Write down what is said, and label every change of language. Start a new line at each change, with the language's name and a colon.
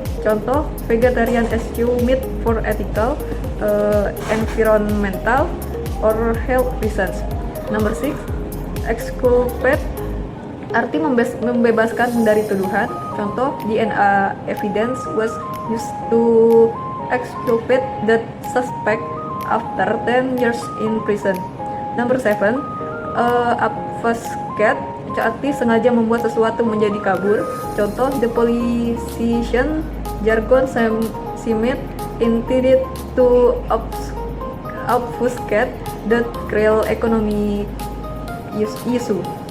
English: Contoh, vegetarian eschew meat for ethical, environmental, or health reasons. Number 6,
Indonesian: exculpate, arti membebaskan dari tuduhan.
English: Contoh, DNA evidence was used to exculpate the suspect after 10 years in prison. Number 7,
Indonesian: obfuscate, arti sengaja membuat sesuatu menjadi kabur.
English: Contoh, the politician jargon seemed intended to obfuscate the real economy issue.